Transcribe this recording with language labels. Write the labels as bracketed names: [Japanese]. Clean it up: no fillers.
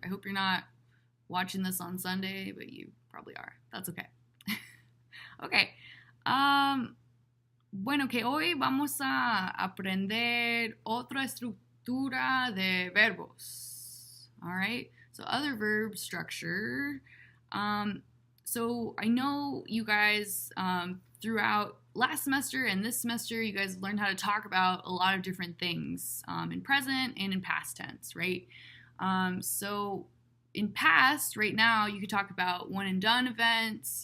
[English] I hope you're not watching this on Sunday, but you probably are. That's okay. Okay. [Spanish] Bueno, que hoy vamos a aprender otra estructura de verbos. [English] All right. So other verb structure. So I know you guys throughout last semester and this semester, you guys learned how to talk about a lot of different things in present and in past tense, right? So in past, right now, you could talk about one and done events.